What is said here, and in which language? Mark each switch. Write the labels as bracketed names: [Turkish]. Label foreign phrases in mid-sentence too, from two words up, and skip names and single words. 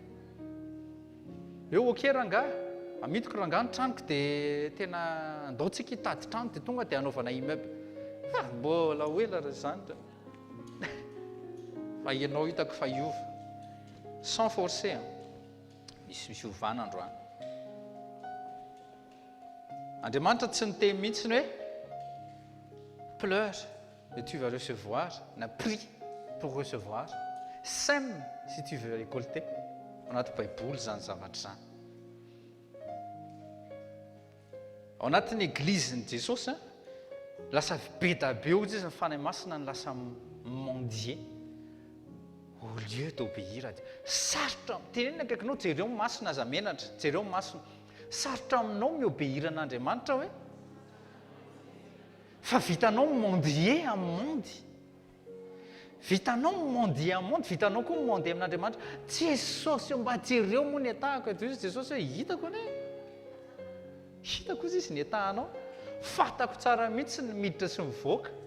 [Malagasy] eo ok rangahy amidiko rangahy ny tranoko dia tena andaotsika hitady trano dia tonga dia anaovana immeuble mbola hoela raha zany fa ianao hitako fa iova [French] sans forcer [Malagasy] misy ovana androany Andriamanitra tsy niteny mihitsy ny hoe [French] pleure et tu vas recevoir [Malagasy] na [French] prie pour recevoir sème si tu veux récolter [Malagasy] ao anaty baiboly zany zavatra zany ao anatin'ny église-ny Jesosy lasa be da be izy ny fanahy masina ny lasa mendier [French] au lieu d'obéir à Dieu [Malagasy] sarotra tenenina akaikinao jereo masina aza menatra jereo masina sarotra aminao miobéir an'Andriamanitra hoe fa vitanao mendier amin'ny monde vitanao mendier amin'ny monde vitanao koa mendier amin'Andriamanitra Jesosy mba jereo moa ny atahako eto izy Jesosy hoe hitako izy izy ny atahanao fatako tsara mihitsy ny miditra sy mivoaka